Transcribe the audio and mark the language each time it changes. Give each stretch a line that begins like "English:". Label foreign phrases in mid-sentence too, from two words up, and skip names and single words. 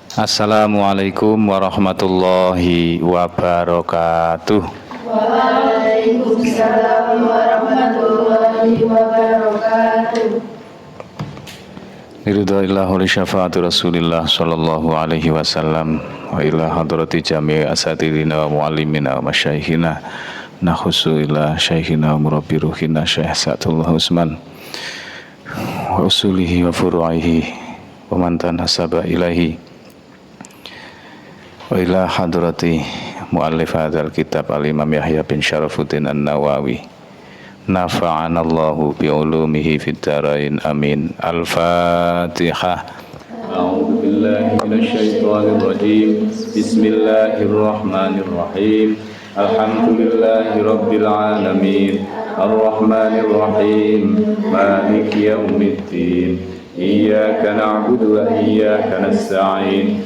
Arabic: السلام عليكم ورحمة الله وبركاته. وعليكم السلام ورحمة الله وبركاته. رضي الله لشفاعة رسول الله صلى الله عليه وسلم وإلى حضرة جميع أساتيذنا ومعلمينا ومشايخنا نخص إلى شيخنا ومربي روحنا Syekh Sa'dullah Usman وأصوله وفروعه ومن تناسب إليه وإلى حضرة مؤلف هذا الكتاب الإمام Yahya bin Syarafuddin An-Nawawi نفعنا الله بعلومه في الدارين آمين. Al-Fatihah. أعوذ بالله من الشيطان الرجيم. بسم الله الرحمن الرحيم. الحمد لله رب العالمين. الرحمن الرحيم. مالك يوم الدين. إياك نعبد وإياك نستعين.